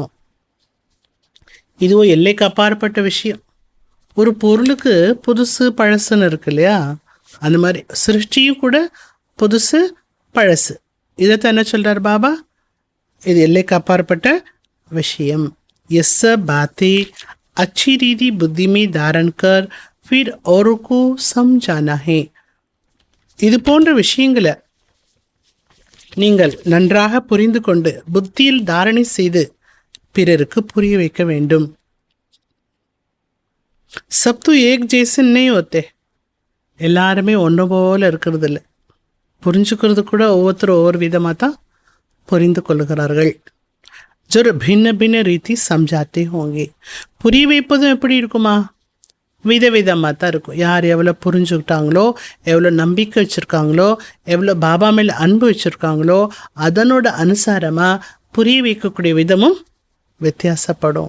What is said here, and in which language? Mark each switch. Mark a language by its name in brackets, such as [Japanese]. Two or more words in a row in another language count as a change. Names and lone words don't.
[Tamil] இதுவும் எல்லைக்கு அப்பாற்பட்ட விஷயம். ஒரு பொருளுக்கு புதுசு பழசுன்னு இருக்கு இல்லையா, அந்த மாதிரி சிருஷ்டியும் கூட புதுசு பழசு. இதைத்தான் என்ன சொல்கிறார் பாபா? இது எல்லைக்கு அப்பாற்பட்ட விஷயம். [Hindi] इस बातें अच्छी रीति बुद्धि में धारण कर फिर औरों को समझाना है. [Tamil] இது போன்ற விஷயங்களை நீங்கள் நன்றாக புரிந்து கொண்டு புத்தியில் தாரணை செய்து பிறருக்கு புரிய வைக்க வேண்டும். [Hindi] சப் तो एक जैसे नहीं होते. [Tamil] எல்லாருமே ஒன்று போல இருக்கிறது இல்லை. புரிஞ்சுக்கிறது கூட ஒவ்வொருத்தரும் ஒவ்வொரு விதமாக தான் புரிந்து கொள்ளுகிறார்கள். [Hindi] जो भिन्न भिन्न रीति समझाते होंगे. [Tamil] புரிய வைப்பதும் எப்படி இருக்குமா? விதவிதமாக தான் இருக்கும். யார் எவ்வளோ புரிஞ்சுக்கிட்டாங்களோ, எவ்வளோ நம்பிக்கை வச்சுருக்காங்களோ, எவ்வளோ பாபா மேலே அன்பு வச்சுருக்காங்களோ, அதனோட அனுசாரமாக புரிய வைக்கக்கூடிய விதமும் வித்தியாசப்படும்.